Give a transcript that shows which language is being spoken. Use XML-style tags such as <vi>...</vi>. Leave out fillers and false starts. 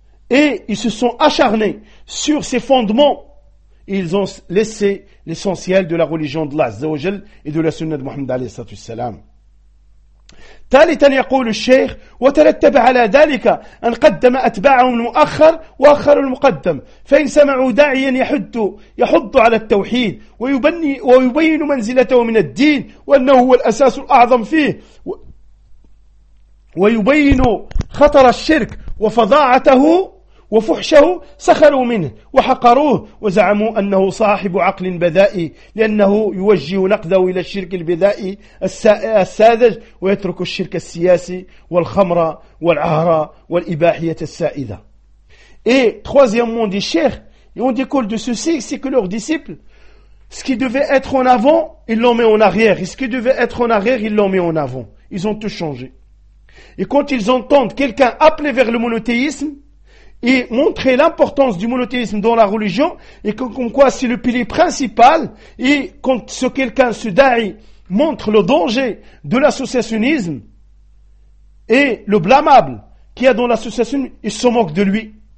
<fr>Et ils se sont acharnés sur ces fondements. Ils ont laissé l'essentiel de la religion de Allah Azzawajal et de la sunna de Muhammad</fr> <ar>alayhi salatu wassalam. ثالثا يقول الشيخ وترتب على ذلك أن قدم أتباعهم المؤخر وأخر المقدم فإن سمعوا داعيا يحض على التوحيد ويبين منزلته من الدين وأنه هو الأساس الأعظم فيه ويبين خطر الشرك وفضاعته وفحشه سخروا منه وحقروه وزعموا أنه صاحب عقل بدائي لأنه يوجه نقده إلى الشرك البدائي الساذج ويترك الشرك السياسي والخمر والعهرة والإباحية السائدة.</ar> <fr>Et troisièmement, des chers, ils ont découlé de ceci, c'est que leurs disciples, ce qui devait être en avant, ils l'ont mis en arrière. Et ce qui devait être en arrière, ils l'ont mis en avant. Ils ont tout changé. Et quand ils entendent quelqu'un appeler vers le monothéisme, et montrer l'importance du monothéisme dans la religion, et comme quoi c'est le pilier principal, et quand ce quelqu'un, ce da'i, montre le danger de l'associationnisme, et le blâmable qu'il y a dans l'association, ils se moquent de lui.</fr>